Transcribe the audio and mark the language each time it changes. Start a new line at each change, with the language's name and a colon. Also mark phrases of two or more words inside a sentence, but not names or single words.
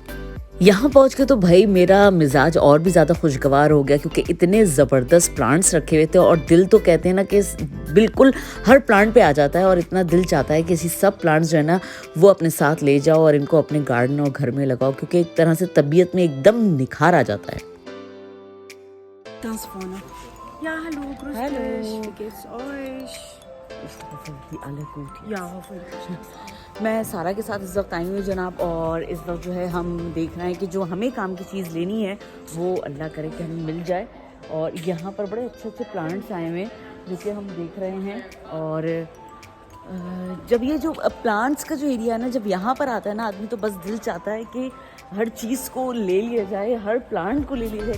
Urdu: یہاں پہنچ کے تو بھائی میرا مزاج اور بھی زیادہ خوشگوار ہو گیا، کیونکہ اتنے زبردست پلانٹس رکھے ہوئے تھے اور دل تو کہتے ہیں نا کہ بالکل ہر پلانٹ پہ آ جاتا ہے اور اتنا دل چاہتا ہے کہ اسی سب پلانٹس جو ہے نا وہ اپنے ساتھ لے جاؤ اور ان کو اپنے گارڈن اور گھر میں لگاؤ، کیونکہ ایک طرح سے طبیعت میں ایک دم نکھار آ جاتا ہے.
German: Ganz vorne. Ja, hallo, grüß Hallo. dich. Wie geht's euch? Ja, hoffentlich.
Urdu: میں سارہ کے ساتھ اس وقت آئی ہوں جناب، اور اس وقت جو ہے ہم دیکھ رہے ہیں کہ جو ہمیں کام کی چیز لینی ہے وہ اللہ کرے کہ ہمیں مل جائے. اور یہاں پر بڑے اچھے اچھے پلانٹس آئے ہوئے ہیں جسے ہم دیکھ رہے ہیں. اور جب یہ جو پلانٹس کا جو ایریا ہے نا، جب یہاں پر آتا ہے نا آدمی، تو بس دل چاہتا ہے کہ ہر چیز کو لے لیا جائے، ہر پلانٹ کو لے لیا جائے.